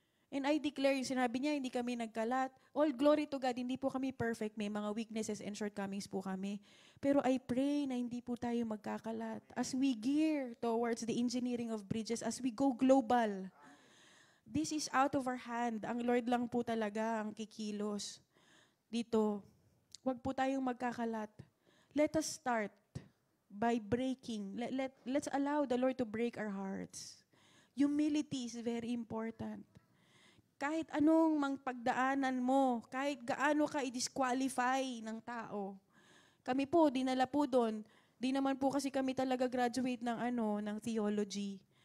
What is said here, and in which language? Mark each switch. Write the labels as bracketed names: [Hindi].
[English] And I declare, [Filipino] yung sinabi niya, hindi kami nagkalat. [English] All glory to God, [Filipino] hindi po kami perfect. May mga [English] weaknesses and shortcomings [Filipino] po kami. Pero [English] I pray [Filipino] na hindi po tayo magkakalat. [English] As we gear towards the engineering of bridges, as we go global, this is out of our hand. [Filipino] Ang Lord lang po talaga ang kikilos dito. Huwag po tayong magkakalat. [English] Let us start by breaking. Let's allow the Lord to break our hearts. Humility is very important. [Filipino] Kahit anong mang pagdaanan mo, kahit gaano ka i-disqualify ng tao. Kami po, dinala po doon. Di naman po kasi kami talaga graduate ng theology.